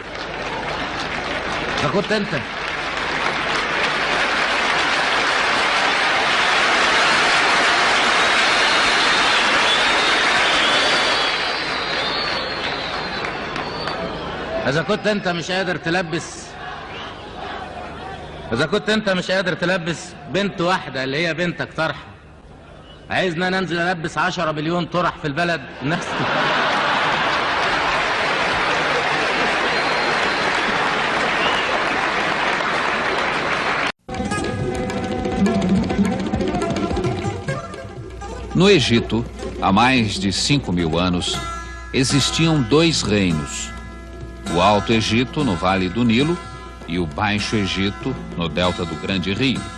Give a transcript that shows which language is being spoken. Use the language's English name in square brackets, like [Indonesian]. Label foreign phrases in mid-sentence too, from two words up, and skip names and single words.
[Arabic] فكنت انت إذا كنت أنت مش قادر تلبس بنت واحدة اللي هي بنتك طرحة، عايزنا ننزل ألبس 10 مليون طرح في البلد الناس. [Portuguese] No Egito, há mais de 5.000 anos, existiam dois reinos: o Alto Egito, no Vale do Nilo, e o Baixo Egito, no delta do Grande Rio.